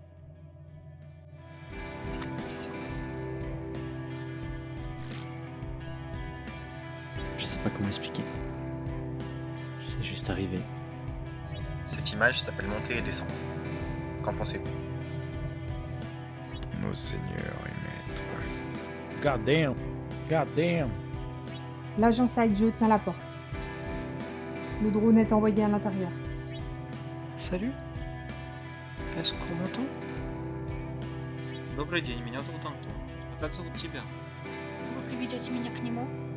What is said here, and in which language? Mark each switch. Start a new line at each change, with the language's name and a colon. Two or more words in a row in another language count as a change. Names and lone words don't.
French: Je sais pas comment expliquer. C'est juste arrivé. Cette image s'appelle montée et descente. Qu'en pensez-vous? Nos seigneurs et maîtres.
English: God damn. God damn.
French: L'agent Saijo tient la porte. Le drone est envoyé à l'intérieur. Salut. Est-ce qu'on m'entend?
Russian: Добрый день, меня зовут Антон. А как зовут тебя? Вы приведете меня к нему?